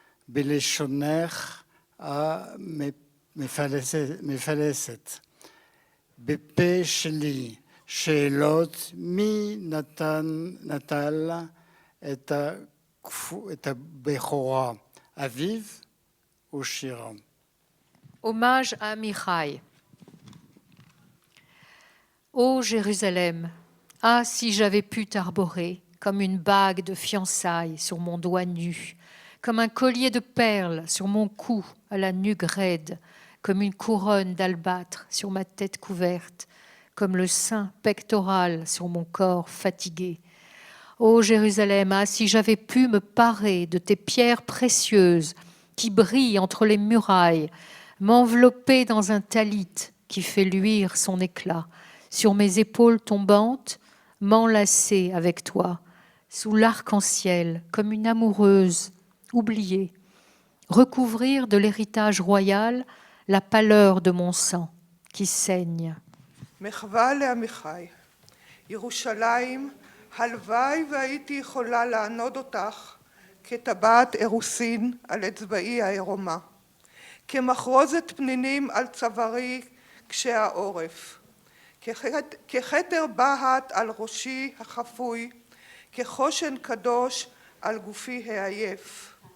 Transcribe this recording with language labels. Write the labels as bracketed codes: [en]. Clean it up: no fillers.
[he] בלשונך המפלסת, בפה שלי שאלות מי נטל את הבכורה, אביו או שירה. [fr] Hommage à Amichai. Ô Jérusalem, ah si j'avais pu t'arborer comme une bague de fiançailles sur mon doigt nu, comme un collier de perles sur mon cou à la nuque raide, comme une couronne d'albâtre sur ma tête couverte, comme le sein pectoral sur mon corps fatigué. Ô Jérusalem, ah, si j'avais pu me parer de tes pierres précieuses qui brillent entre les murailles, m'envelopper dans un talit qui fait luire son éclat, sur mes épaules tombantes, m'enlacer avec toi, sous l'arc-en-ciel, comme une amoureuse, oubliée, recouvrir de l'héritage royal la pâleur de mon sang qui saigne. [he] מחווה לעמיחי, ירושלים, הלוואי והייתי יכולה לענוד אותך כטבעת אירוסין על אצבעי העירומה, כמחרוזת פנינים על צווארי קשה העורף, ככתר בהת על ראשי החפוי, כחושן קדוש על גופי העייף.